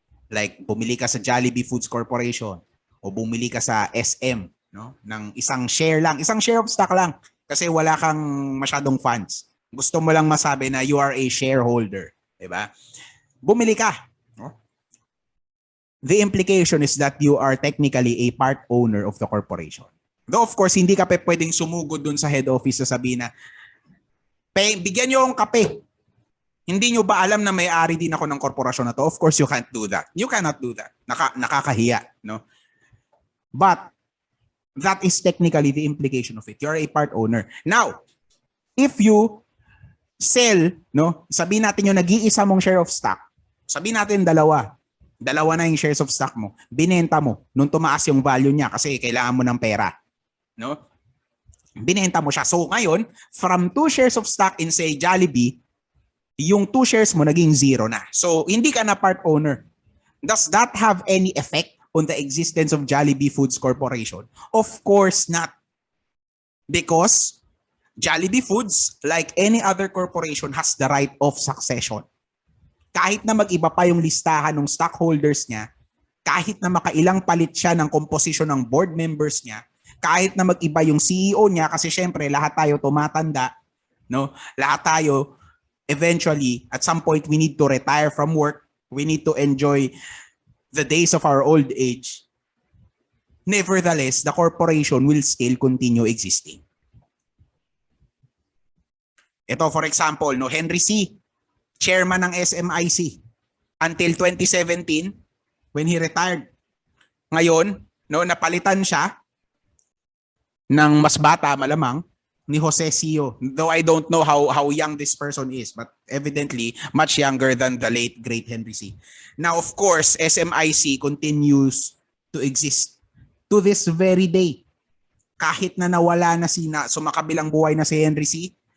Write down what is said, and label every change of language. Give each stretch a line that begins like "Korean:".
Filipino: Like bumili ka sa Jollibee Foods Corporation o bumili ka sa SM, no, ng isang share of stock lang. Kasi wala kang masyadong funds. Gusto mo lang masabi na
English: you are a shareholder.
Filipino: Diba? Bumili ka. No?
English: The implication is that you are technically a part owner of the corporation.
Filipino: Though of course, hindi ka pwedeng sumugod dun sa head office sa sabihin na, bigyan nyo ang kape. Hindi nyo ba alam na may-ari din ako ng korporasyon na to?
English: Of course, you can't do that. You cannot do that.
Filipino: Nakakahiya. No?
English: But, that is technically the implication of it. You're a part owner. Now, if you sell,
Filipino: no, sabihin natin yung nag-iisa mong share of stock, sabihin natin 2 na yung shares of stock mo, binenta mo, nung tumaas yung value niya kasi kailangan mo ng pera. No? Binenta mo siya. So ngayon,
English: from 2 shares of stock in say Jollibee,
Filipino: yung 2 shares mo naging 0 na. So hindi ka na part owner.
English: Does that have any effect on the existence of Jollibee Foods Corporation? Of course not. Because Jollibee Foods, like any other corporation, has the right of succession.
Filipino: Kahit na mag-iba pa yung listahan ng stockholders niya, kahit na makailang palit siya ng komposisyon ng board members niya, kahit na mag-iba yung CEO niya, kasi syempre lahat tayo tumatanda, no? Lahat tayo
English: eventually at some point we need to retire from work, we need to enjoy the days of our old age. Nevertheless, the corporation will still continue existing.
Filipino: Ito for example, no, Henry C., chairman ng SMIC
English: until 2017 when he retired.
Filipino: Ngayon, no, napalitan siya ng mas bata malamang ni Jose Sio.
English: Though I don't know how young this person is, but evidently much younger than the late great Henry C. Now, of course, SMIC continues to exist to this very day.
Filipino: Kahit na nawala na sumakabilang buhay na si Henry C.